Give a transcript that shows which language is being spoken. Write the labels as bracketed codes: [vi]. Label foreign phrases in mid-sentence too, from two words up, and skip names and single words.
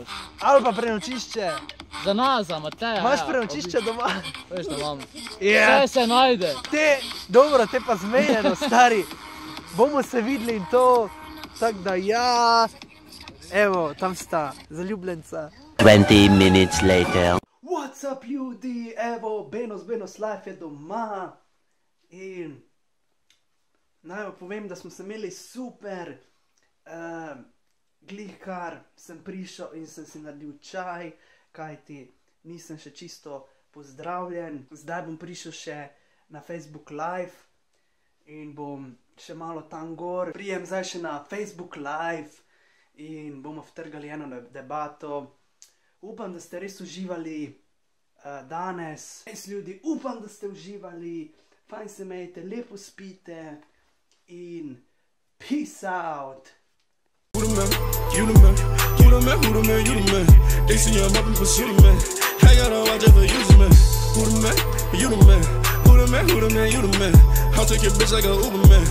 [sl] Ali pa prenočišče. Za nas, za Mateja. Imaš ja, prenočišče doma? Veš, da imam. Ja. Vse se najde. Dobro, te pa zmenjeno, stari. Bomo se videli in to, tako da ja. Evo, tam sta zaljubljenca. [en] 20 minutes later. What's up, [sl] ljudi? Evo, Benos Life je doma. In naj vam povem, da smo se imeli super. glihkar sem prišel in sem si naredil čaj, kajti nisem še čisto pozdravljen. Zdaj bom prišel še na Facebook Live in bom še malo tam gor. Prijem zdaj še na Facebook Live in bomo vtrgali eno debato. Upam, da ste res uživali danes. Res ljudi, upam, da ste uživali. Fajn se imejte, lepo spite in [en] peace out. Who the man? You the man. You the man, who the man, you the man. They see I'm up and pursue the man. I gotta watch it for you, man. Who the man? You the man. Who the man, who the man, you the man. I'll take your bitch like a Uber man.